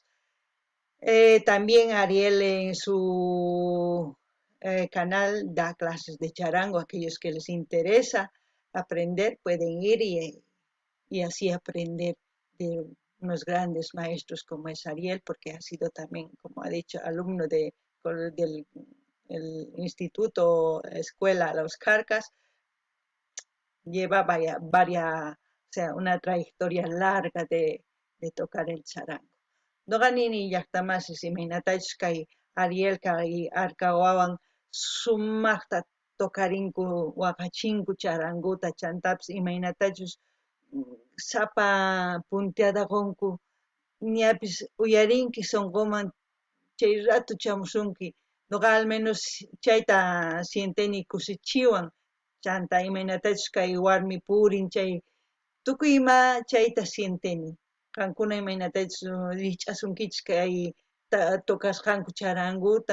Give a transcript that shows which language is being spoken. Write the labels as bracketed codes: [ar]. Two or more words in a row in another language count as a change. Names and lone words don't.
[es] También Ariel en su canal da clases de charango, aquellos que les interesa aprender pueden ir y así aprender de unos grandes maestros como es Ariel, porque ha sido también, como ha dicho, alumno del el instituto, escuela Los Carcas, lleva o sea, una trayectoria larga de tocar el charango. [qu] Noqanini llaqtamasi imaynatachus kay Ariel kay Arcawawan sumaqta tokarinku waqachinku charanguta chantapis imaynatachus sapa punteadakunku ñapis uyarinki songoman chay rato chamushunki noqa [es] al menos [qu] chayta sienteni kusichiwan chanta imaynatachus kay warmi purin chay tukuyma chayta sienteni qankuna imaynatachus riqch'asunkichis kay tokasqanku charanguta